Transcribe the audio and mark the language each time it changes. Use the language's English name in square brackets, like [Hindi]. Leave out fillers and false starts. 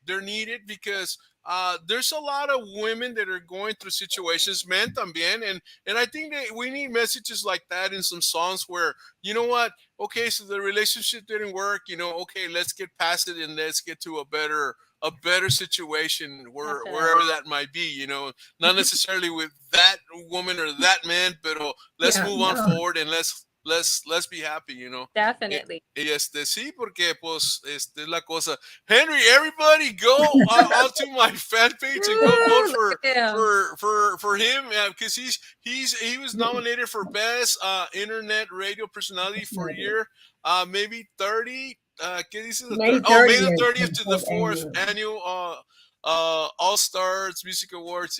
[English] They're needed because there's a lot of women that are going through situations, men [Spanish] también, [English] and I think that we need messages like that in some songs where, you know what, okay, so the relationship didn't work, you know, okay, let's get past it and let's get to a better situation wherever that might be, you know, not necessarily with that woman or that man, but let's move on forward and let's be happy, you know. Definitely. [Spanish] Sí, porque pues es la cosa. [English] Henry, everybody go onto my fan page and go vote for him, because he was nominated for best internet radio personality for a year, maybe 30. [Spanish] ¿Qué dice? [English] May the 30th to the 4th annual All Stars Music Awards.